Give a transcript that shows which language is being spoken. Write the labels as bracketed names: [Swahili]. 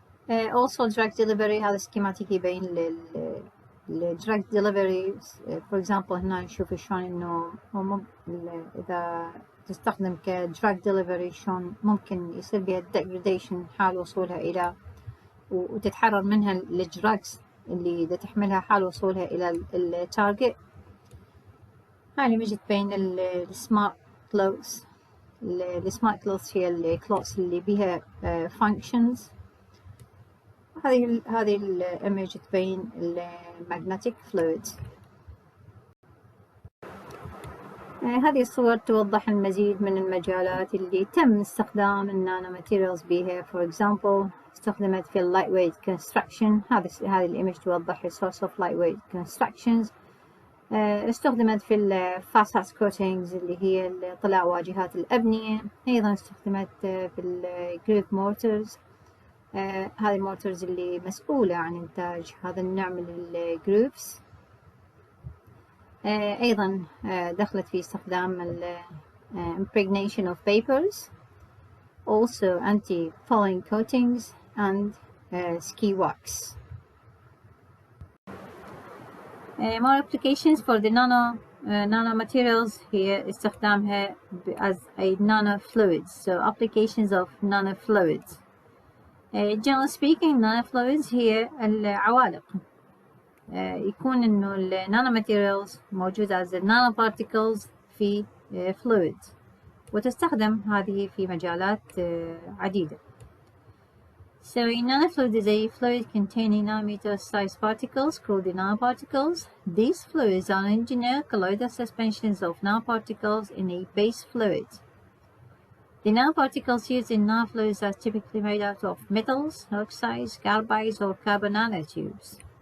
[English] also drug delivery، [Arabic] هذا سكيماتيك يبين الدراج ديليفري [English] for example. [Arabic] هنا نشوف شلون انه اذا تستخدم كدراج ديليفري شلون ممكن يصير بها degradation حال وصولها الى وتتحرر منها الدراجز اللي اذا تحملها حال وصولها الى التارجت. هاي الإيمج تبين السمارت كلوث. السمارت كلوث هي الكلوث اللي بيها functions. هذه الإيمج تبين المagnetic fluids. هذه الصور توضح المزيد من المجالات اللي تم استخدام النانو ماتيريالز بها. [English] for example [Arabic] استخدمت في [English] lightweight construction. [Arabic] هذه الإيمج توضح [English] source of lightweight constructions. [Arabic] استخدمت في الفاساس coatings اللي هي طلاء واجهات الأبنية. أيضا استخدمت في الجروب مورترز. هذه المورترز اللي مسؤولة عن إنتاج هذا النوع من الجروبس. أيضا دخلت في استخدام [English] impregnation of papers, also anti-fouling coatings and ski wax. More applications for the nano materials here [Arabic] استخدامها [English] as a nanofluids. So applications of nanofluids. Generally speaking nanofluids [Arabic] هي العوالق. يكون إنه النانو ماتيريالز موجودة [English] as nano particles [Arabic] في fluids، وتستخدم هذه في مجالات عديدة. [English] So a nanofluid is a fluid containing nanometer-sized particles called the nanoparticles. These fluids are engineered colloidal suspensions of nanoparticles in a base fluid. The nanoparticles used in nanofluids are typically made out of metals, oxides, carbides, or carbon nanotubes.